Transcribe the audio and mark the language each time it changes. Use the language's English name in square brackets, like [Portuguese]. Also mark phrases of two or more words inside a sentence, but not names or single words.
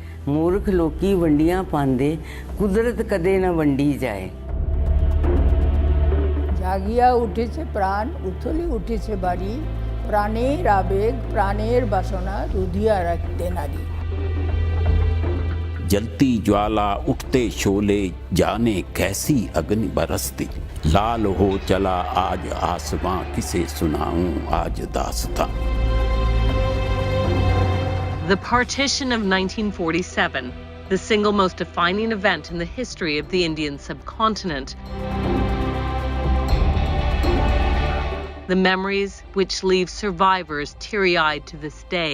[Punjabi] ਮੂਰਖ ਲੋਕੀ ਵੰਡੀਆਂ ਪਾਉਂਦੇ, ਕੁਦਰਤ ਕਦੇ ਨਾ ਵੰਡੀ ਜਾਏ। [Bangla] জাগিয়া উঠেছে প্রাণ, উথলি উঠেছে বাড়ি, প্রাণের আবেগ প্রাণের বাসনা রুধিয়া রাখতে নারী। [Hindi] जलती ज्वाला उठते शोले, जाने कैसी अग्नि बरसती। लाल हो चला आज आसमां, किसे सुनाऊं आज दास्तां। [English] The partition of 1947, the single most defining event in the history of the Indian subcontinent. The memories which leave survivors teary-eyed to this day.